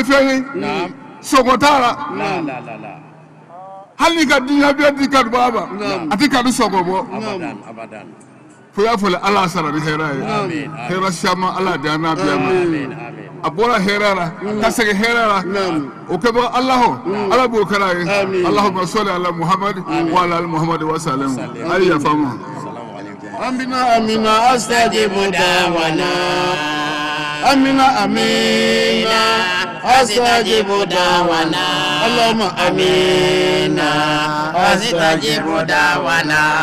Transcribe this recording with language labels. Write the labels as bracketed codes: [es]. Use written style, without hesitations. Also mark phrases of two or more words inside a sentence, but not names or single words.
[bm] fɛn ye sɔgɔ t'a la hali ni ka diɲɛ bɛɛ di kanubaga ma a tɛ kanu sɔgɔ bɔ fo y'a fɔ Ala sara ni hɛrɛ ye hɛrɛ caman Ala di an n'a bɛɛ ma a bɔra hɛrɛ la ka segin hɛrɛ la o kɛbaga Ala b'o kɛra ye [ar] اللهم صل على محمد وعلى آل محمد وسلم [bm] a ye yafa ma [ar] آمين استجب دعوانا آمين استجب دعوانا اللهم آمين استجب دعوانا.